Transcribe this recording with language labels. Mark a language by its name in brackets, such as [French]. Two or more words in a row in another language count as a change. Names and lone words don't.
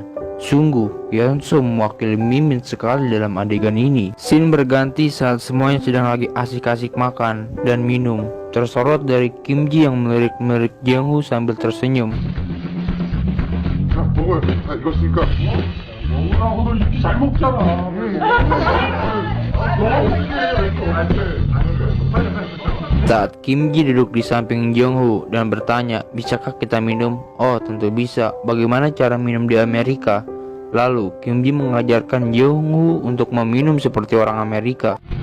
[Indonesian] Sungguh, Hyunso mewakili Mimin sekali dalam adegan ini. Scene berganti saat semuanya sedang lagi asik-asik makan dan minum. Tersorot dari Kim Ji yang melirik-melirik Jeongwoo sambil tersenyum. [Korean] 자 먹어요. 다 익었으니까. 먹으라고도 이렇게 잘 먹잖아. [Indonesian] Saat Kim Ji duduk di samping Jeongwoo dan bertanya, bisakah kita minum? Oh tentu bisa, bagaimana cara minum di Amerika? Lalu Kim Ji mengajarkan Jeongwoo untuk meminum seperti orang Amerika.